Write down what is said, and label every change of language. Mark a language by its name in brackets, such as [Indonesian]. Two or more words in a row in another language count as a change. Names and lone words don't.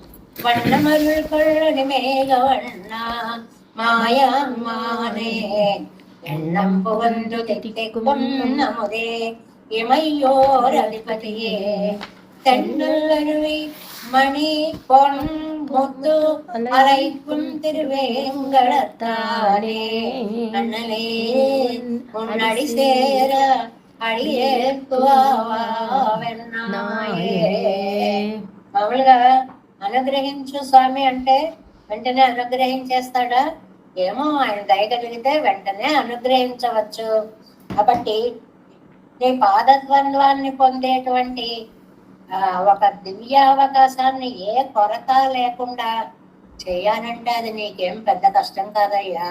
[Tamil] வண்ணமருள் கொள்ளடி மேக வண்ணா மாயம்மானே எண்ணம் புகந்து தித்திக்கும் நமுதே இமையோர் அதிபதியே தென்னல் அருவி மணி பொன் முத்து அலைக்கும் திருவேங்கடத்தானே அண்ணலே உன்னடி சேர అడియేక్కువావెన్నాయే. [Telugu] మామూలుగా అనుగ్రహించు స్వామి అంటే వెంటనే అనుగ్రహించేస్తాడా? ఏమో, ఆయన దయగలిగితే వెంటనే అనుగ్రహించవచ్చు. కాబట్టి నీ పాదద్వంద్వాన్ని పొందేటువంటి ఒక దివ్యావకాశాన్ని ఏ కొరత లేకుండా చేయాలంటే అది నీకేం పెద్ద కష్టం కాదయ్యా.